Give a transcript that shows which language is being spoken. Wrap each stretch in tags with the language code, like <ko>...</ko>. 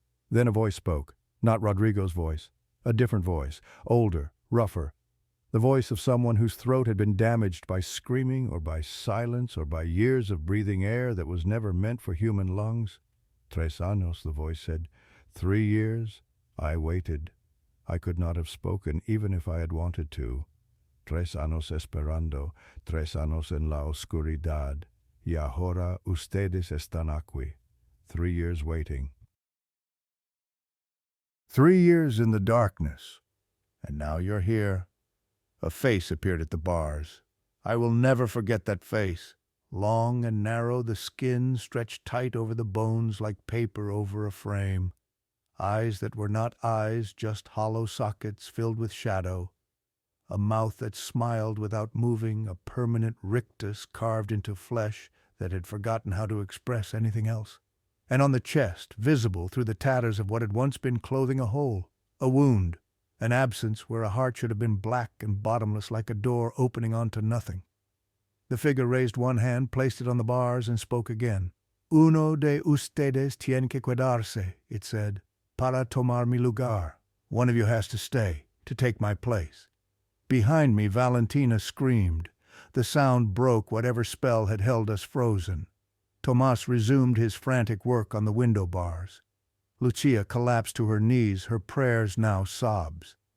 <en>Then a voice spoke, not Rodrigo's voice, a different voice, older, rougher, the voice of someone whose throat had been damaged by screaming or by silence or by years of breathing air that was never meant for human lungs.</en> <es>3 años,</es> <en>the voice said. 3 years? I waited. I could not have spoken even if I had wanted to.</en> <es>3 años esperando, 3 años en la oscuridad, y ahora ustedes están aquí.</es> <en>3 years waiting. 3 years in the darkness. And now you're here. A face appeared at the bars. I will never forget that face. Long and narrow, the skin stretched tight over the bones like paper over a frame. Eyes that were not eyes, just hollow sockets filled with shadow. A mouth that smiled without moving, a permanent rictus carved into flesh that had forgotten how to express anything else. And on the chest, visible through the tatters of what had once been clothing, a hole, a wound, an absence where a heart should have been black and bottomless like a door opening onto nothing. The figure raised one hand, placed it on the bars, and spoke again.</en> <es>Uno de ustedes tiene que quedarse,</es> <en>it said,</en> <es>para tomar mi lugar.</es> <en>One of you has to stay, to take my place. Behind me, Valentina screamed. The sound broke whatever spell had held us frozen. Tomas resumed his frantic work on the window bars. Lucia collapsed to her knees, her prayers now sobs.</en>